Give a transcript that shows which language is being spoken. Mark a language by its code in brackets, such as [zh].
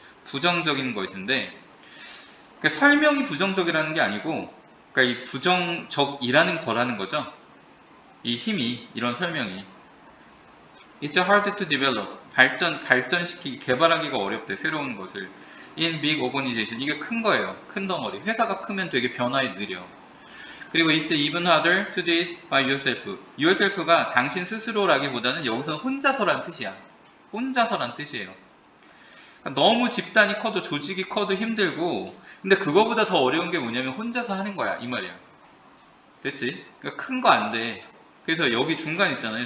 [ko] 부정적인 것인데, 그러니까 설명이 부정적이라는 게 아니고, 그러니까 이 부정적이라는 거라는 거죠. 이 힘이, 이런 설명이. [en] It's hard to develop. [ko] 발전시키기, 개발하기가 어렵대, 새로운 것을. [en] In big organization. [ko] 이게 큰 거예요. 큰 덩어리. 회사가 크면 되게 변화에 느려. [en] 그리고 it's even harder to do it by yourself. [ko] yourself가 당신 스스로라기보다는 여기서 혼자서란 뜻이야. 혼자서란 뜻이에요. 그러니까 너무 집단이 커도 조직이 커도 힘들고, 근데 그거보다 더 어려운 게 뭐냐면 혼자서 하는 거야. 이 말이야. 됐지? 그러니까 큰 거 안 돼. 그래서 여기 중간 있잖아요.